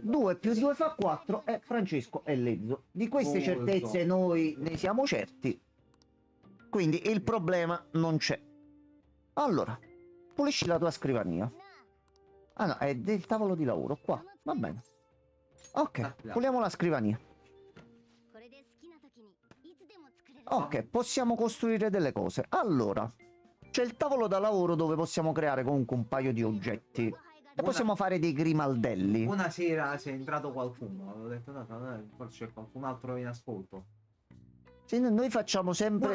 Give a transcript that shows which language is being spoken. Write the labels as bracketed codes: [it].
[it] 2 più 2 fa 4 e Francesco è lezzo. Di queste Molto. certezze noi ne siamo certi. Quindi il problema non c'è. Allora, pulisci la tua scrivania. Ah no, è del tavolo di lavoro, qua. Va bene. Ok, puliamo la scrivania. [ja] これで好きな時にいつでも作れる。 [it] Ok, possiamo costruire delle cose. Allora, c'è il tavolo da lavoro dove possiamo creare comunque un paio di oggetti. E possiamo fare dei grimaldelli. Una sera c'è entrato qualcuno. Avevo detto, no, forse c'è qualcun altro in ascolto. Sì, noi facciamo sempre, li